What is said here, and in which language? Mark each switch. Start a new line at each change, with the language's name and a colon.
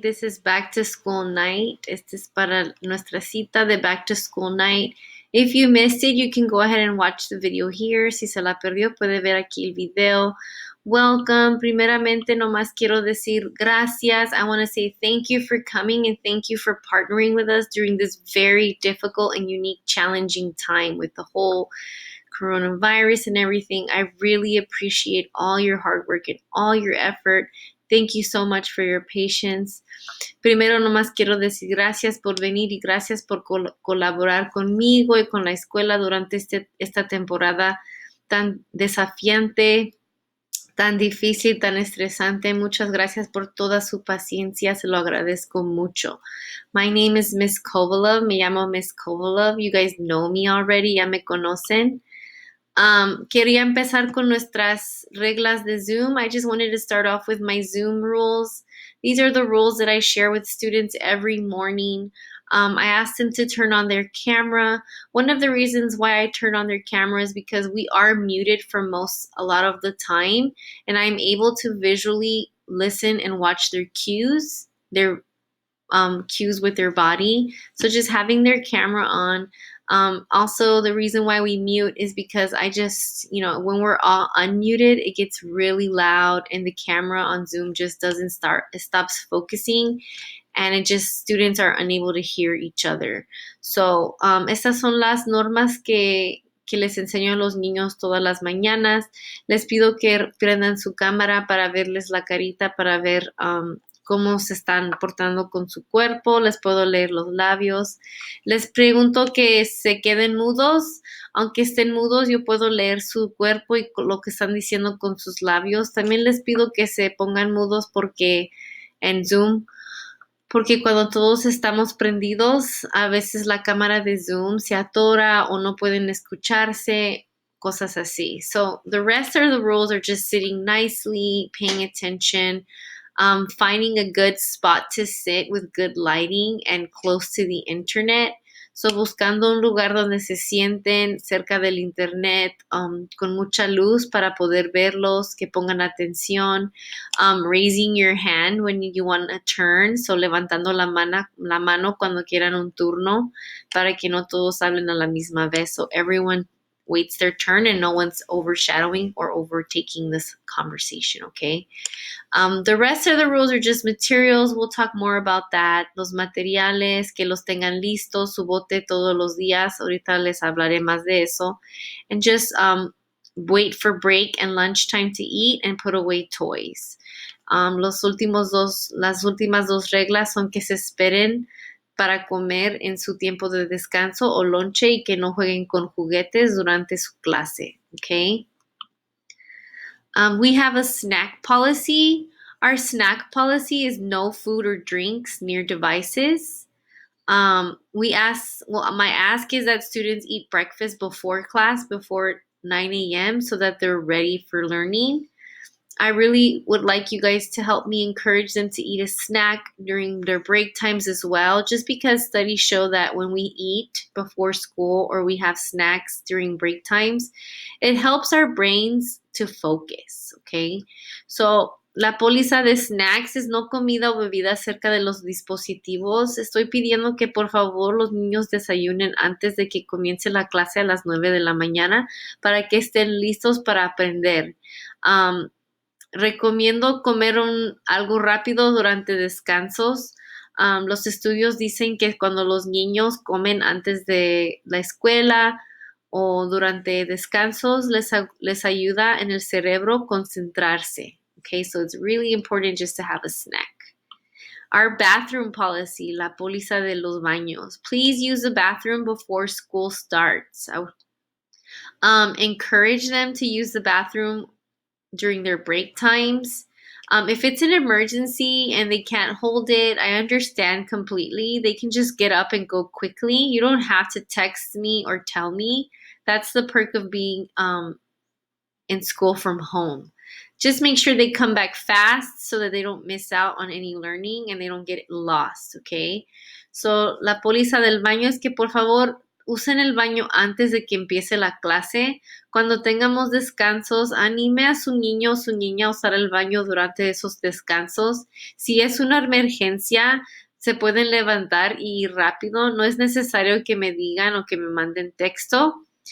English: This is back to school night.
Spanish: Este es para nuestra cita de
English: back to school night. If you missed it, you can go ahead and watch the video here.
Spanish: Si se la perdió, puede ver aquí el video.
English: Welcome.
Spanish: Primeramente, nomás quiero decir gracias.
English: I want to say thank you for coming and thank you for partnering with us during this very difficult and unique, challenging time with the whole coronavirus and everything. I really appreciate all your hard work and all your effort. Thank you so much for your patience.
Spanish: Primero, nomás quiero decir gracias por venir y gracias por colaborar conmigo y con la escuela durante esta temporada tan desafiante, tan difícil, tan estresante. Muchas gracias por toda su paciencia. Se lo agradezco mucho.
English: My name is Miss Kovalov.
Spanish: Me llamo Miss Kovalov.
English: You guys know me already.
Spanish: Ya me conocen. Quería empezar con nuestras reglas de Zoom.
English: I just wanted to start off with my Zoom rules. These are the rules that I share with students every morning. I asked them to turn on their camera. One of the reasons why I turn on their camera is because we are muted for a lot of the time, and I'm able to visually listen and watch their cues, their cues with their body. So just having their camera on. Also, the reason why we mute is because when we're all unmuted, it gets really loud and the camera on Zoom just it stops focusing and students are unable to hear each other.
Spanish: So, estas son las normas que les enseño a los niños todas las mañanas. Les pido que prendan su cámara para verles la carita, para ver cómo se están portando con su cuerpo. Les puedo leer los labios. Les pregunto que se queden mudos. Aunque estén mudos, yo puedo leer su cuerpo y lo que están diciendo con sus labios. También les pido que se pongan mudos en Zoom, porque cuando todos estamos prendidos, a veces la cámara de Zoom se atora o no pueden escucharse, cosas así.
English: So the rest of the rules are just sitting nicely, paying attention, finding a good spot to sit with good lighting and close to the internet.
Spanish: So buscando un lugar donde se sienten cerca del internet, con mucha luz para poder verlos, que pongan atención.
English: Raising your hand when you want a turn, so
Spanish: levantando la mano cuando quieran un turno, para que no todos hablen a la misma vez.
English: So everyone waits their turn and no one's overshadowing or overtaking this conversation, okay? The rest of the rules are just materials. We'll talk more about that.
Spanish: Los materiales, que los tengan listos, su bote todos los días. Ahorita les hablaré más de eso.
English: And just wait for break and lunchtime to eat and put away toys.
Spanish: Las últimas dos reglas son que se esperen para comer en su tiempo de descanso o lonche y que no jueguen con juguetes durante su clase, okay?
English: We have a snack policy. Our snack policy is no food or drinks near devices. My ask is that students eat breakfast before class, before 9 a.m., so that they're ready for learning. I really would like you guys to help me encourage them to eat a snack during their break times as well, just because studies show that when we eat before school or we have snacks during break times, it helps our brains to focus, okay?
Spanish: So, la póliza de snacks es no comida o bebida cerca de los dispositivos. Estoy pidiendo que por favor los niños desayunen antes de que comience la clase a las 9 de la mañana para que estén listos para aprender. Recomiendo comer algo rápido durante descansos. Los estudios dicen que cuando los niños comen antes de la escuela o durante descansos, les ayuda en el cerebro concentrarse.
English: Okay, so it's really important just to have a snack. Our bathroom policy,
Spanish: la póliza de los baños.
English: Please use the bathroom before school starts. Encourage them to use the bathroom during their break times. If it's an emergency and they can't hold it, I understand completely. They can just get up and go quickly. You don't have to text me or tell me. That's the perk of being in school from home. Just make sure they come back fast so that they don't miss out on any learning and they don't get lost, okay? So,
Spanish: la póliza del baño es que por favor usen el baño antes de que empiece la clase. Cuando tengamos descansos, anime a su niño o su niña a usar el baño durante esos descansos. Si es una emergencia, se pueden levantar y ir rápido. No es necesario que me digan o que me manden texto.